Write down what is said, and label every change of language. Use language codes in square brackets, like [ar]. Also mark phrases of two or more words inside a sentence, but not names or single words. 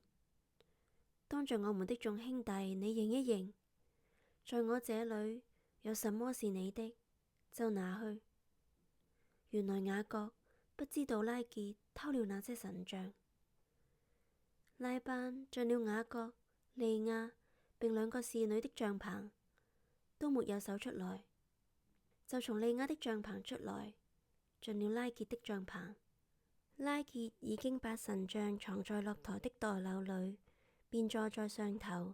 [zh] 當着我們的眾兄弟，你認一認，在我這裏有什麼是你的，就拿去。原來雅各不知道拉結偷了那些神像。拉班進了雅各、利亞並兩個侍女的帳棚，都沒有搜出來，就從利亞的帳棚出來，進了拉結的帳棚。拉結已經把神像藏在駱駝的墮廁裏，便坐在上頭。